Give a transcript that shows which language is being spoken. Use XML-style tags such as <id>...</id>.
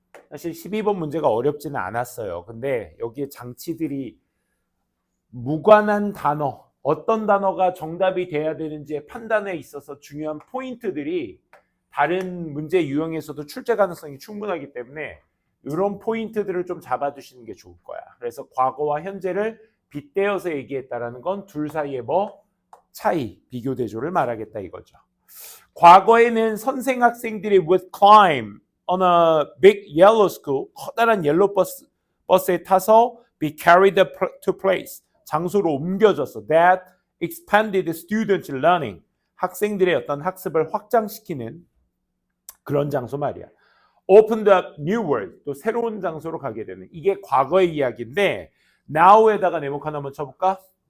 <ko>사실 12번 문제가 어렵지는 않았어요. 근데 여기에 장치들이 무관한 단어, 어떤 단어가 정답이 돼야 되는지의 판단에 있어서 중요한 포인트들이 다른 문제 유형에서도 출제 가능성이 충분하기 때문에 이런 포인트들을 좀 잡아주시는 게 좋을 거야. 그래서 과거와 현재를 빗대어서 얘기했다라는 건 둘 사이의 뭐 차이, 비교 대조를 말하겠다 이거죠. 과거에는 선생 학생들이</ko> <en>would climb on a big yellow school,</en> <ko>커다란 옐로우 버스에 타서</ko> <en>be carried to place,</en> <ko>장소로 옮겨졌어.</ko> <en>That expanded students' learning,</en> <ko>학생들의 어떤 학습을 확장시키는 그런 장소 말이야.</ko> <en>Opened up new world,</en> <ko>또 새로운 장소로 가게 되는, 이게 과거의 이야기인데 now에다가 네모칸 한번 쳐볼까?</ko>